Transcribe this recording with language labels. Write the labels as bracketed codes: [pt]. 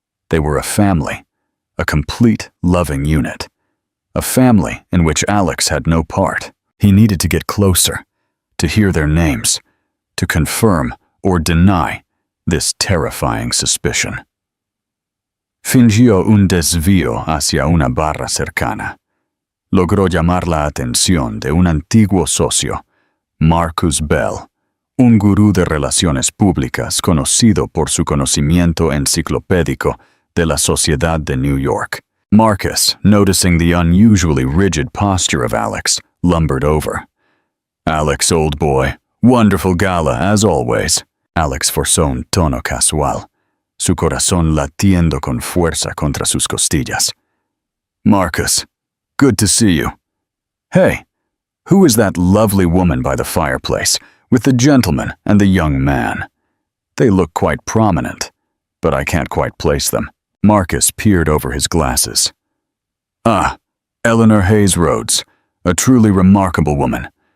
[en] They were a family, a complete, loving unit, a family in which Alex had no part. He needed to get closer, to hear their names, to confirm or deny this terrifying suspicion. [es] Fingió un desvío hacia una barra cercana. Logró llamar la atención de un antiguo socio, Marcus Bell, un gurú de relaciones públicas conocido por su conocimiento enciclopédico de la sociedad de New York. [en] Marcus, noticing the unusually rigid posture of Alex, lumbered over. "Alex, old boy, wonderful gala as always." [es] Alex forzó un tono casual, su corazón latiendo con fuerza contra sus costillas. [en] "Marcus, good to see you. Hey, who is that lovely woman by the fireplace, with the gentleman and the young man? They look quite prominent, but I can't quite place them." Marcus peered over his glasses. "Ah, Eleanor Hayes Rhodes, a truly remarkable woman.